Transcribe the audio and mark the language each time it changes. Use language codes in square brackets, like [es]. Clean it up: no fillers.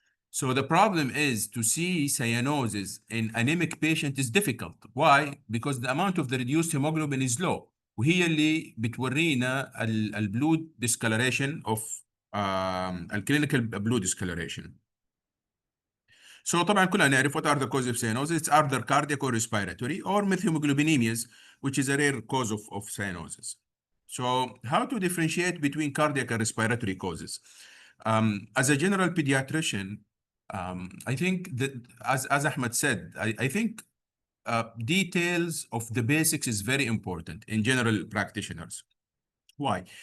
[en] So the problem is to see cyanosis in anemic patient is difficult. Why? Because the amount of the reduced hemoglobin is low. [ar] وهي اللي بتورينا البلود discoloration of الكلينيكال blue discoloration. [en] So [ar] طبعا كلنا نعرف [en] what are the causes of cyanosis. It's either cardiac or respiratory or methylhemoglobinemias, which is a rare cause of cyanosis. So how to differentiate between cardiac and respiratory causes? As a general pediatrician, I think that, as Ahmed said, I think details of the basics is very important in general practitioners. Why?